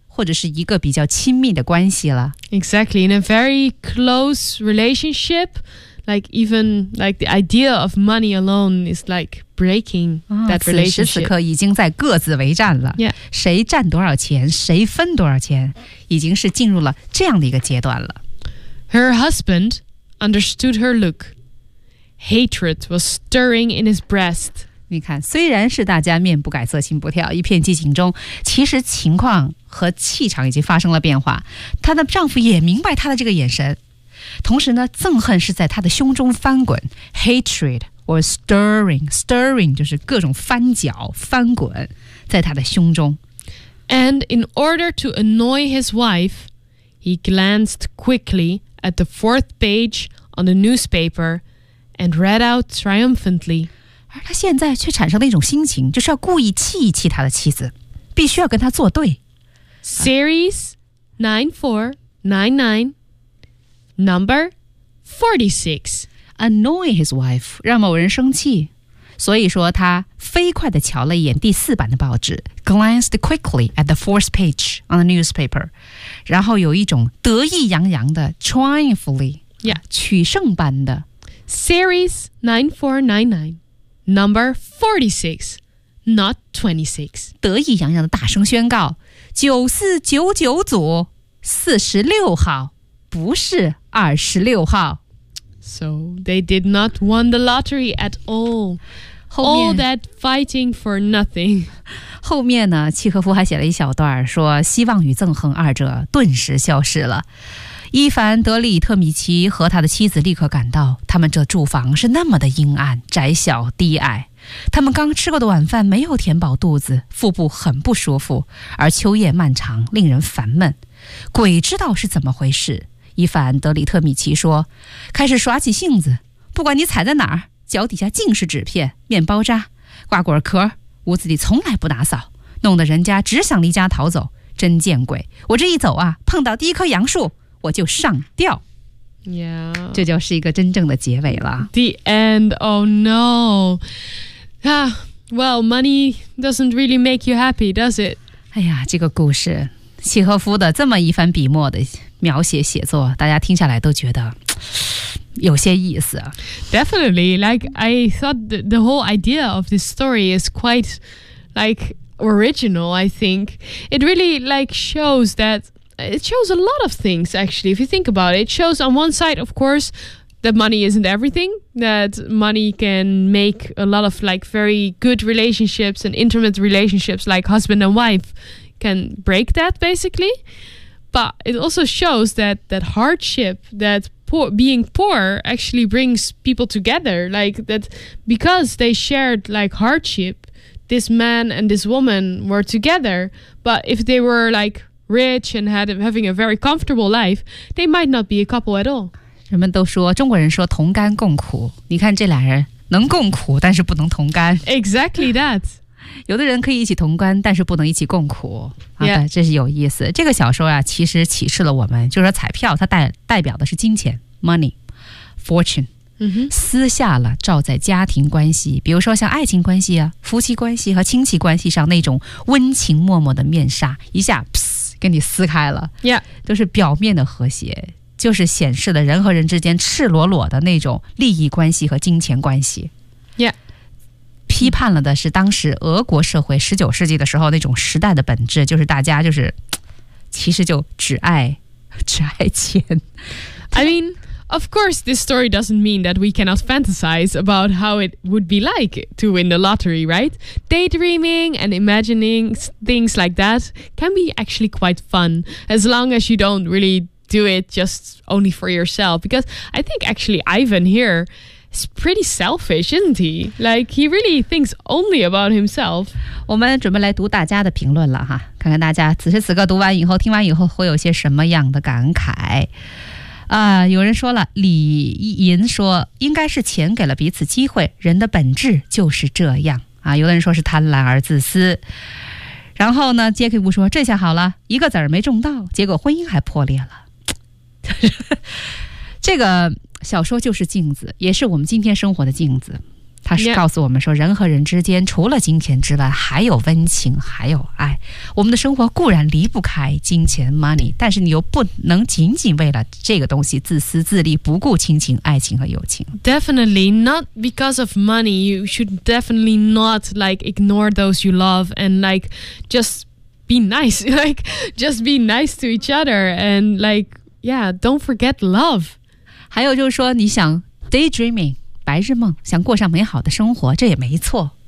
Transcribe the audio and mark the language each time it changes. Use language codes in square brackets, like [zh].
[zh] 或者是一个比较亲密的关系了。 [en] Exactly, in a very close relationship, like even like the idea of money alone is like breaking、oh, that relationship. [zh] 此时此刻已经在各自为战了、 [en] yeah. [zh] 谁占多少钱谁分多少钱已经是进入了这样的一个阶段了。 [en] Her husband understood her look. Hatred was stirring in his breast. [zh] 你看，虽然是大家面不改色心不跳，一片激情中，其实情况和气场已经发生了变化。她的丈夫也明白她的这个眼神，同时呢，憎恨是在她的胸中翻滚 ， [en] hatred or stirring [zh] 就是各种翻搅、翻滚，在她的胸中。 [en] And in order to annoy his wife, he glanced quickly at the fourth page on the newspaper and read out triumphantly. [zh] 而他现在却产生了一种心情，就是要故意气一气他的妻子，必须要跟他作对。 [en] Series 9499, number 46. Annoy his wife, [zh] 让某人生气。所以说他飞快地瞧了一眼第四版的报纸 [en] glanced quickly at the fourth page on the newspaper, [zh] 然后有一种得意洋洋的 [en] triumphantly, yeah, [zh] 取胜般的 [en] Series 9499, number 46, not 26. [zh] 得意洋洋地大声宣告9499组46号不是26号。 [en] So they did not win the lottery at all. All that fighting for nothing. [zh] 后面呢，契诃夫还写了一小段说希望与憎恨二者顿时消失了。伊凡·德里特米奇和他的妻子立刻感到他们这住房是那么的阴暗、窄小、低矮。他们刚吃过的晚饭没有填饱肚子，腹部很不舒服，而秋夜漫长，令人烦闷。鬼知道是怎么回事。伊凡·德里特米奇说，开始耍起性子，不管你踩在哪儿，脚底下尽是纸片、面包渣、瓜果壳，屋子里从来不打扫，弄得人家只想离家逃走，真见鬼，我这一走啊，碰到第一棵杨树我就上吊。 [en] Yeah. [zh] 这就是一个真正的结尾了。 [en] The end, oh no. Ah, well, money doesn't really make you happy, does it? [zh] 哎呀，这个故事契诃夫的这么一番笔墨的描写写作，大家听下来都觉得有些意思。 [en] Definitely, like I thought the whole idea of this story is quite like original, I think. It really like shows that, it shows a lot of things actually, if you think about it. It shows on one side, of course, that money isn't everything, that money can make a lot of like very good relationships and intimate relationships like husband and wife. Can break that basically, but it also shows that that hardship, that poor, being poor actually brings people together, like that because they shared like hardship, this man and this woman were together, but if they were like rich and had having a very comfortable life, they might not be a couple at all. [zh] 人们都说中国人说同甘共苦，你看这俩人能共苦，但是不能同甘。 [en] Exactly that. [zh] 有的人可以一起同甘，但是不能一起共苦。 [en] 啊、yeah. [zh] 这是有意思。这个小说啊，其实启示了我们，就是说彩票它代表的是金钱 , [en] money, fortune,、 mm-hmm. [zh] 私下了照在家庭关系，比如说像爱情关系啊、夫妻关系和亲戚关系上那种温情默默的面纱，一下给你撕开了。 [en] Yeah. [zh] 都是表面的和谐，就是显示了人和人之间赤裸裸的那种利益关系和金钱关系。 [en] Yeah. [zh] 批判了的是当时俄国社会十九世纪的时候那种时代的本质，就是大家就是其实就只爱钱。 [en] I mean, of course, this story doesn't mean that we cannot fantasize about how it would be like to win the lottery, right? Daydreaming and imagining things like that can be actually quite fun, as long as you don't really do it just only for yourself. Because I think actually Ivan here. He's pretty selfish, isn't he? Like, he really thinks only about himself. [zh] 我们准备来读大家的评论了哈，看看大家此时此刻读完以后、听完以后会有些什么样的感慨。有人说了，李银说，应该是钱给了彼此机会，人的本质就是这样。有的人说是贪婪而自私。然后呢，杰克布说，这下好了，一个子儿没中到，结果婚姻还破裂了。这个小说就是镜子，也是我们今天生活的镜子。它是告诉我们说，人和人之间除了金钱之外，还有温情，还有爱。我们的生活固然离不开金钱 money， 但是你又不能仅仅为了这个东西自私自利，不顾亲情、爱情和友情。 [en] Definitely not because of money. You should definitely not like ignore those you love and like just be nice, like just be nice to each other and like yeah, don't forget love. [zh] 还有就是说你想 daydreaming 白日梦，想过上美好的生活，这也没错。